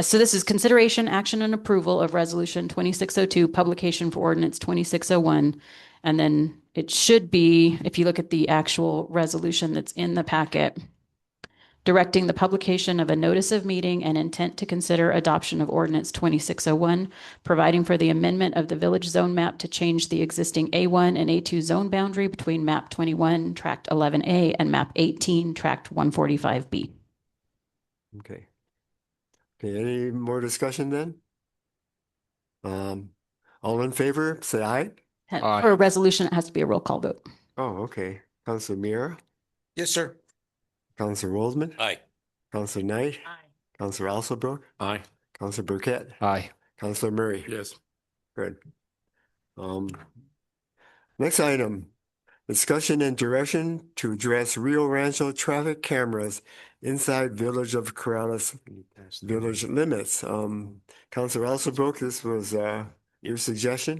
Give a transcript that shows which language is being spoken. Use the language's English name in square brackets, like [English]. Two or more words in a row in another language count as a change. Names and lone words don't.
[English] So this is consideration, action, and approval of resolution 2602, publication for ordinance 2601, and then it should be, if you look at the actual resolution that's in the packet, directing the publication of a notice of meeting and intent to consider adoption of ordinance 2601, providing for the amendment of the village zone map to change the existing A1 and A2 zone boundary between map 21, tract 11A, and map 18, tract 145B. Okay. Okay, any more discussion then? All in favor, say aye. For a resolution, it has to be a roll call vote. Oh, okay. Councilor Mira, Yes, sir. Councilor Waldman, Aye. Councilor Knight, Aye. Councilor Alsobrook, Aye. Councilor Burkett, Aye. Councilor Murray. Yes. Good. Next item, discussion and direction to address Rio Rancho traffic cameras inside Village of Corrales village limits. Councilor Alsobrook, this was your suggestion?